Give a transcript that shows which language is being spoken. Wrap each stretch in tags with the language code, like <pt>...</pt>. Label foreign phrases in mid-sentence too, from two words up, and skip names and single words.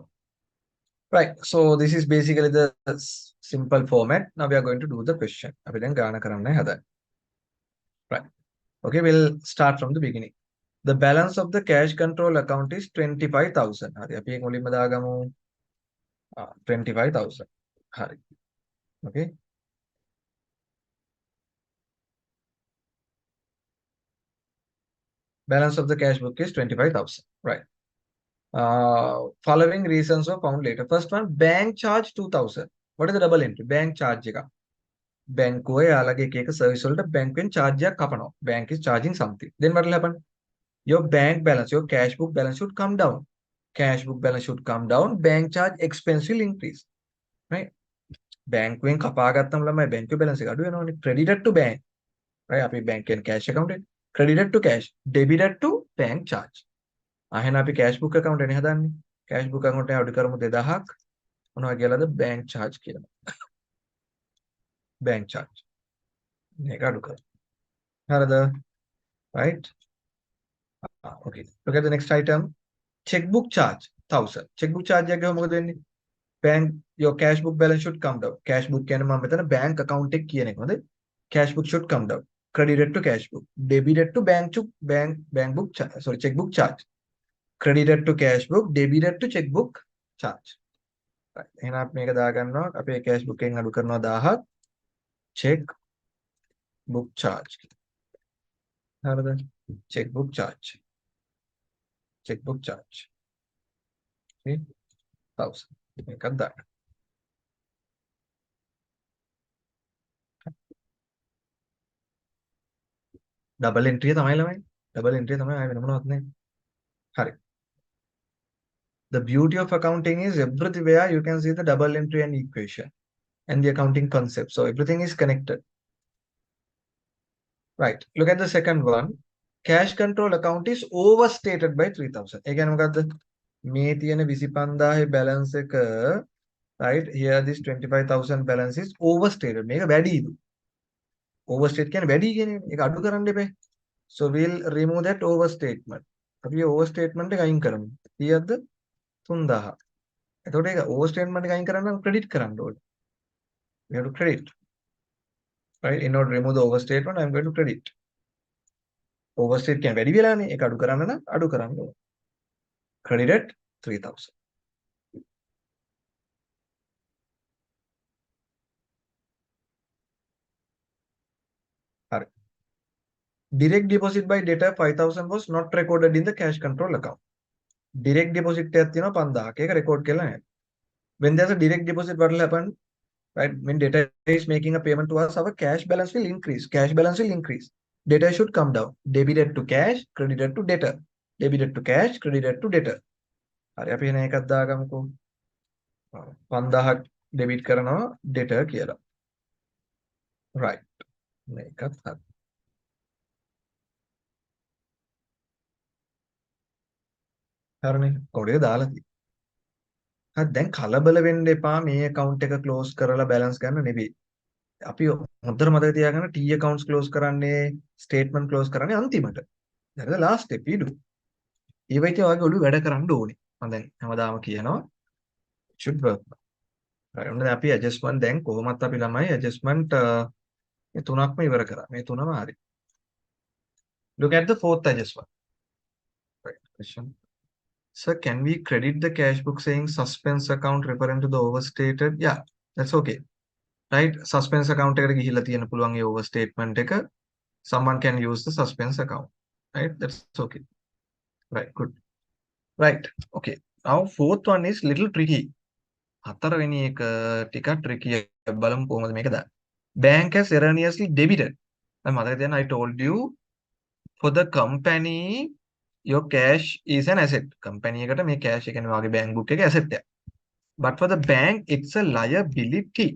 <en>Right, so this is basically the simple format. Now we are going to do the question.</en> <si>අපි දැන් ගාන කරන්නයි හදන්නේ.</si> <en>Right. Okay, we'll start from the beginning. The balance of the cash control account is 25,000.</en> <si>හරි. අපි ඒක මුලින්ම දාගමු. 25,000. හරි.</si> <en>Okay. Balance of the cash book is 25,000. Right. Following reasons were found later. First one, bank charge 2,000. What is the double entry? Bank charge</en> <si>එක. බැංකුවේ යාළගේ එක එක සර්විස් වලට බැංකුවෙන් charge එකක් කපනවා.</si> <en>Bank is charging something. Then what will happen? Your bank balance, your cash book balance should come down. Cash book balance should come down. Bank charge expense will increase. Right?</en> <si>බැංකුවෙන් කපා ගත්තම ළමයි බැංකුවේ බැලන්ස් එක අඩු වෙනවනේ.</si> <en>credited to bank. right?</en> <si>අපි බැංකුවෙන්</si> <en>cash account</en> <si>එක</si> <en>credited to cash, debited to bank charge.</en> <si>එහෙනම් අපි</si> <en>cash book account</en> <si>එකනේ හදන්නේ.</si> <en>cash book account</en> <si>එක අඩු කරමු 2000ක්. මොනවා කියලාද?</si> <en>bank charge</en> <si>කියලා.</si> <en>bank charge.</en> <si>මේක අඩු කරමු. හරිද?</si> <en>right? okay. Look at the next item. checkbook charge 1000. checkbook charge</en> <si>එක ගම මොකද වෙන්නේ?</si> <en>bank your cash book balance should come down. cash book</en> <si>කියන්නේ මම මෙතන</si> <en>bank account</en> <si>එක කියන එක. හොඳයි.</si> <en>cash book should come down. credited to cash book, debited to bank book sorry checkbook charge, credited to cash book, debited to checkbook charge. right.</en> <si>එහෙනම් අපි මේක දාගන්නවා අපේ cash book එකෙන් අඩු කරනවා 1000ක්</si> <en>check book charge. හරිද? checkbook charge. checkbook charge. see 1000</en> <si>මේකක් දාන්න.</si> <en>double entry</en> <si>තමයි ළමයි.</si> <en>double entry</en> <si>තමයි ආයෙ වෙන මොනවත් නැහැ. හරි.</si> <en>The beauty of accounting is everywhere you can see the double entry and equation and the accounting concept. So everything is connected. Right. Look at the second one. Cash control account is overstated by 3000.</en> <si>ඒ කියන්නේ මොකද්ද? මේ තියෙන 25000 balance එක</si> <en>right here this 25000 balance is overstated.</en> <si>මේක වැඩිද? overstate කියන්නේ වැඩි කියන එක. ඒක අඩු කරන්න එපා.</si> <en>So we'll remove that overstatement.</en> <si>අපි overstatement එක අයින් කරමු. කීයක්ද? 3000. එතකොට ඒක overstatement එක අයින් කරන්න නම් credit කරන්න ඕනේ.</si> <en>We have to credit. Right? In order to remove the overstatement, I'm going to credit.</en> <si>Overstate කියන්නේ වැඩි වෙලානේ. ඒක අඩු කරන්න නම් අඩු කරන්න ඕනේ.</si> <en>Credited 3000. හරි. Direct deposit by debtor 5000 was not recorded in the cash control account. Direct deposit</en> <si>එකක් තියෙනවා 5000ක්. ඒක record කරලා නැහැ.</si> <en>When there's a direct deposit, what will happen? Right? When debtor is making a payment to us, our cash balance will increase. Cash balance will increase. Debtor should come down. Debited to cash, credited to debtor. Debited to cash, credited to debtor.</en> <si>හරි අපි එන එකක් දාගමුකෝ. 5000ක් debit කරනවා debtor කියලා. right. මේකත් හරි. හරිනේ. කොඩේ දාලා තියෙනවා. හරි දැන් කලබල වෙන්න එපා මේ account එක close කරලා balance ගන්න නෙවෙයි. අපි හොඳට මතක තියාගන්න</si> <en>T accounts close</en> <si>කරන්නේ statement close කරන්නේ අන්තිමට.</si> <en>that's the last step we do.</en> <si>ඒ වගේ ඔයගේ ඔළුව වැඩ කරන්න ඕනේ. මම දැන් හැමදාම කියනවා</si> <en>should work. right.</en> <si>ඔන්න අපි adjustment දැන් කොහොමත් අපි ළමයි adjustment මේ තුනක්ම ඉවර කරා. මේ තුනම හරි.</si> <en>Look at the fourth adjustment. Right. Question. Sir, can we credit the cash book saying suspense account referring to the overstated? Yeah, that's okay. Right? Suspense account</en> <si>එකට ගිහිල්ලා තියෙන පුළුවන් ඒ overstatement එක.</si> <en>Someone can use the suspense account. Right? That's okay. Right, good. Right. Okay. Now fourth one is little tricky.</en> <si>හතරවෙනි එක ටිකක් tricky. බලමු කොහොමද මේක දාන්නේ.</si> <en>Bank has erroneously debited.</en> <si>මම මතක තියන්න</si> <en>I told you for the company your cash is an asset.</en> <si>company එකට මේ cash එක කියන්නේ වාගේ</si> <en>bank book</en> <si>එකේ asset එක.</si> <en>But for the bank it's a liability.</en>